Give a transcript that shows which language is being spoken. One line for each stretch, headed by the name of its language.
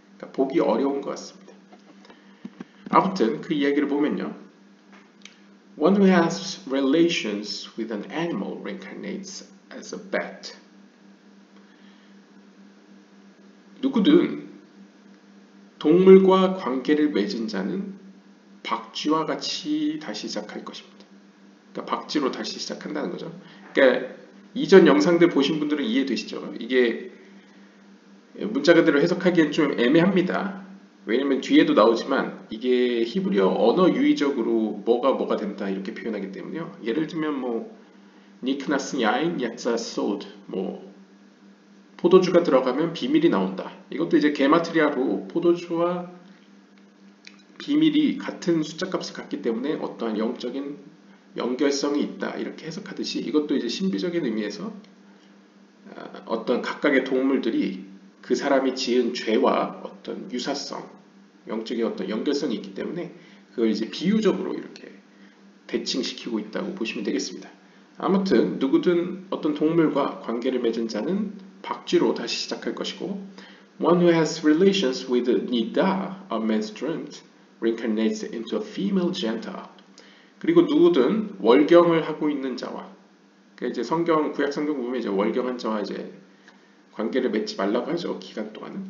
Korean: 그러니까 보기 어려운 것 같습니다. 아무튼 그 이야기를 보면요.
English: One who has relations with an animal reincarnates as a bat.
Korean: 누구든 동물과 관계를 맺은 자는 박쥐와 같이 다시 시작할 것입니다. 그러니까 박쥐로 다시 시작한다는 거죠. 그러니까 이전 영상들 보신 분들은 이해되시죠? 이게 문자 그대로 해석하기엔 좀 애매합니다. 왜냐면 뒤에도 나오지만 이게 히브리어 언어 유의적으로 뭐가 된다 이렇게 표현하기 때문에요. 예를 들면 뭐 니크나스 야인 야자 소드 뭐 포도주가 들어가면 비밀이 나온다. 이것도 이제 게마트리아로 포도주와 비밀이 같은 숫자값을 갖기 때문에 어떠한 영적인 연결성이 있다 이렇게 해석하듯이 이것도 이제 신비적인 의미에서 어떤 각각의 동물들이 그 사람이 지은 죄와 어떤 유사성, 영적인 어떤 연결성이 있기 때문에 그걸 이제 비유적으로 이렇게 대칭시키고 있다고 보시면 되겠습니다. 아무튼 누구든 어떤 동물과 관계를 맺은 자는 박쥐로 다시 시작할 것이고
English: One who has relations with the Nida, a menstruant, reincarnates into a female Gentile.
Korean: 그리고 누구든 월경을 하고 있는 자와 그러니까 이제 구약 성경 보면 이제 월경한 자와 이제 관계를 맺지 말라고 하죠. 기간 동안은.